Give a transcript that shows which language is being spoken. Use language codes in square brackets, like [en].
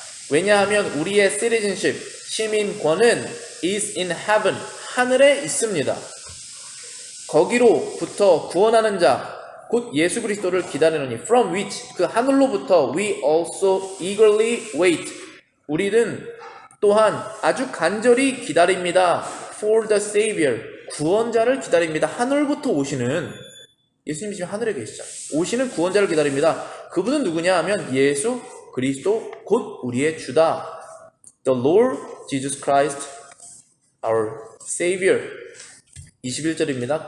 [ko] 왜냐하면 우리의 citizenship, 시민권은 [en] is in heaven, [ko] 하늘에 있습니다. 거기로부터 구원하는 자, 곧 예수 그리스도를 기다리노니 [en] from which, [ko] 그 하늘로부터 [en] we also eagerly wait. [ko] 우리는 또한 아주 간절히 기다립니다. [en] for the Savior, [ko] 구원자를 기다립니다. 하늘부터 오시는, 예수님이 지금 하늘에 계시잖아요. 오시는 구원자를 기다립니다. 그분은 누구냐 하면 예수 그리스도 곧 우리의 주다. [en] The Lord Jesus Christ, our Savior. [ko] 21절입니다.